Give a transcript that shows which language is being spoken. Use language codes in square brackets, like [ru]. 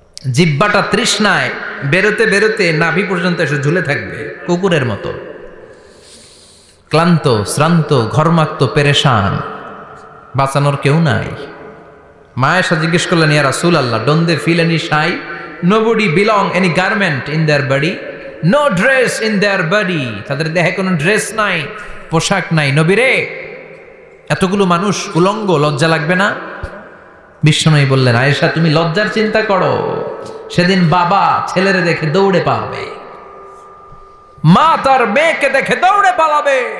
[bn] জিহ্বাটা তৃষ্ণায় বেরোতে বেরোতে নাভি পর্যন্ত এসে ঝুলে থাকবে কুকুরের মতো। ক্লান্ত, শ্রান্ত, ঘর্মাক্ত, পেরেশান, বাঁচানোর কেউ নাই। মায়েশা জিজ্ঞেস করলেন, ইয়া রাসূলুল্লাহ, [en] Don't they feel any shy? Nobody belong any garment in their body, no dress in their body। [bn] তাদের দেহে কোনো ড্রেস নাই, পোশাক নাই। নবী রে, এতগুলো মানুষ উলঙ্গ, লজ্জা লাগবে না? বিষ্ণু বললেন, আয়েশা তুমি লজ্জার চিন্তা করো, সেদিন বাবা ছেলেরে দেখে দৌড়ে পালাবে, মা তার মেয়েকে দেখে দৌড়ে পালাবে।